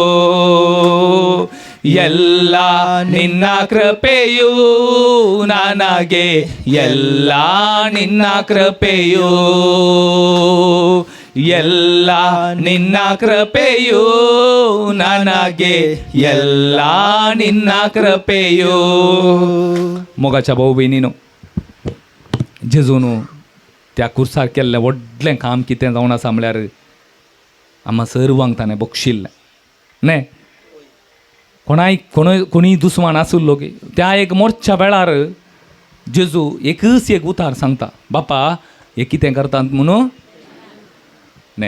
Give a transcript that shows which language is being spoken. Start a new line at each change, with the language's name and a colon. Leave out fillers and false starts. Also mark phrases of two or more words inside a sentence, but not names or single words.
Kannada: ಎಲ್ಲ ನಿನ್ನ ಕೃಪೆಯು ನನಗೆ ಎಲ್ಲ ನಿನ್ನ ಕೃಪೆಯು ಎಲ್ಲ ನಿನ್ನ ಕೃಪೆಯು ನನಗೆ ಎಲ್ಲ ನಿನ್ನ ಕೃಪೆಯು
Konkani: मोगाच्या भाऊ भयणीनो जेजून त्या कुर्सार केल्लें व्हडलें काम कितें जावन आसा म्हळ्यार आम्हा सर्वांक ताणें बक्षिल्लें न्हय कोणी दुस्मान आसुल्लो गे त्या एक मोर्च्या वेळार जेजू एकच एक उतार सांगता, बापा हे कितें करतात म्हणून न्हे.